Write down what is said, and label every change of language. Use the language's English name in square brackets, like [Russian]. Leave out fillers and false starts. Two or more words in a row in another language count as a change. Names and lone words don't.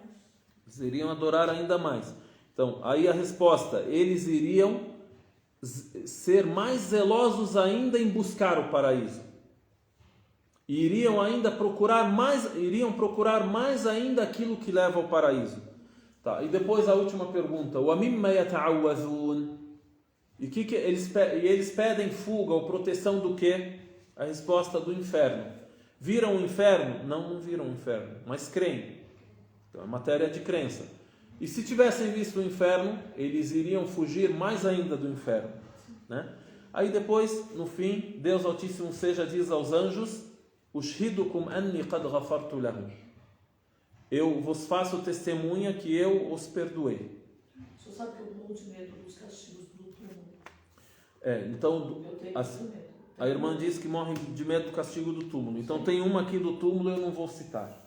[Portuguese] Eles iriam adorar ainda mais. Então, aí a resposta, eles iriam ser mais zelosos ainda em buscar o paraíso. E iriam procurar mais ainda aquilo que leva ao paraíso. Tá, e depois a última pergunta, [Arabic] وَمِمَّ يَتَعَوَّذُونَ. [Portuguese] E eles pedem fuga ou proteção do quê? A resposta do inferno. Viram o inferno? Não viram o inferno, mas creem. Então é matéria de crença. E se tivessem visto o inferno, eles iriam fugir mais ainda do inferno, né? Aí depois, no fim, Deus Altíssimo seja diz aos anjos, [Arabic] أشهدكم أني قد غفرت لهم. [Portuguese] Eu vos faço testemunha que eu os perdoei. Você sabe que eu morro de medo dos castigos do túmulo. Então Eu tenho medo. a irmã diz que morre de medo do castigo do túmulo. Então tem uma aqui do túmulo, eu não vou citar.